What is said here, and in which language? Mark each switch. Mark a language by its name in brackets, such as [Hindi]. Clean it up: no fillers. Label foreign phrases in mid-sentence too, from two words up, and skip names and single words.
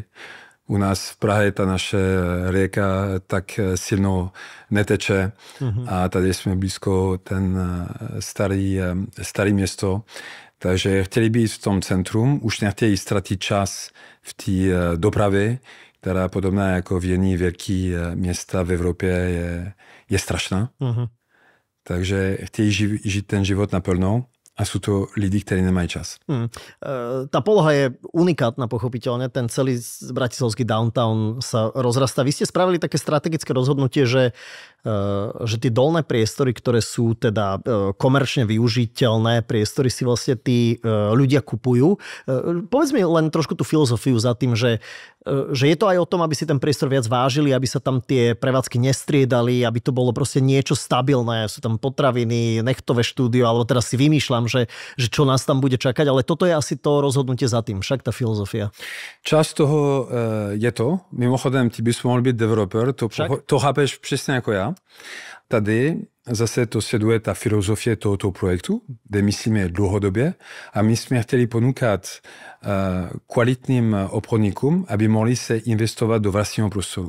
[Czech] U nás v Prahe ta naše [Slovak] rieka tak silno neteče [Czech] a tady jsme blízko ten starý město. Takže chtěli být v tom centrum, už nechtějí ztratit čas v té dopravě, která podobná jako v jiný velký města v Evropě je strašná. Takže chtějí žít ten život naplno a [Slovak] sú to lidi, ktorí nemajú čas. Tá poloha je unikátna, pochopiteľne. Ten celý bratislavský downtown sa rozrastá. Vy ste spravili také strategické rozhodnutie, že tie dolné priestory, ktoré sú teda komerčne využiteľné priestory, si vlastne tí ľudia kupujú. Povedz mi len trošku tú filozofiu za tým, že je to aj o tom, aby si ten priestor viac vážili, aby sa tam tie prevádzky nestriedali, aby to bolo proste niečo stabilné. Sú tam potraviny, nechtové štúdio, alebo teraz si vymýšľam, že čo nás tam bude čakať, ale toto je asi to rozhodnutie za tým, však tá filozofia. Čas toho je to. [Czech] Mimochodem, ty bys mohl být developer, to chápeš přesně jako já. Tady zase to sleduje ta filozofie tohoto projektu, kde myslíme dlouhodobě a my jsme chtěli ponúkat kvalitním obchodníkům, aby mohli se investovat do vlastního prostoru.